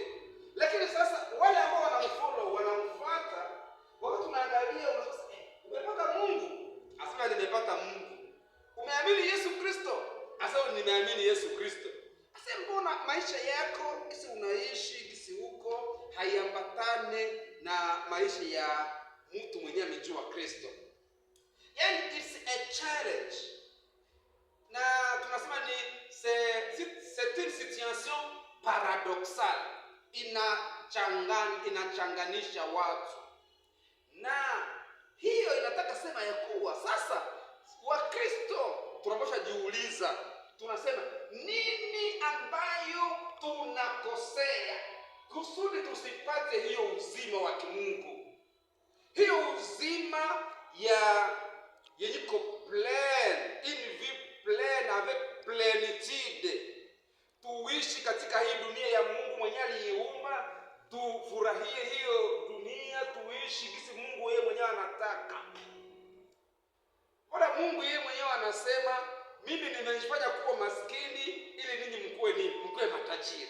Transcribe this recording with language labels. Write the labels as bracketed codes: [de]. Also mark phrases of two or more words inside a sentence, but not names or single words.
[sw] Lakini sasa wale ambao wanamfollow, wanamfuata, wakati tunaangalia unasema umepata Mungu, asema nimepata Mungu. Umeamini Yesu Kristo, asema nimeamini Yesu Kristo. Asema mbona maisha yako kisi unaishi kisi huko haiambatane na maisha ya mtu mwenyewe amejua Kristo? Yani [en] it's a challenge. [sw] Na tunasema ni [fr] c'est une situation paradoxale. [sw] Inachanganisha watu. Na hiyo inataka sema ya kuwa sasa Wakristo tunapaswa jiuliza, tunasema nini ambayo tunakosea kusudi tusipate hiyo uzima wa kimungu, hiyo uzima yenye ko plein, [fr] une vie pleine avec plénitude. [sw] Tuishi katika hii dunia ya Mungu mwenyewe aliyeumba, tufurahie hiyo dunia, tuishi kisi Mungu yeye mwenyewe anataka. Bora Mungu yeye mwenyewe anasema, mimi nimejifanya kuwa maskini ili ninyi mkuwe matajiri.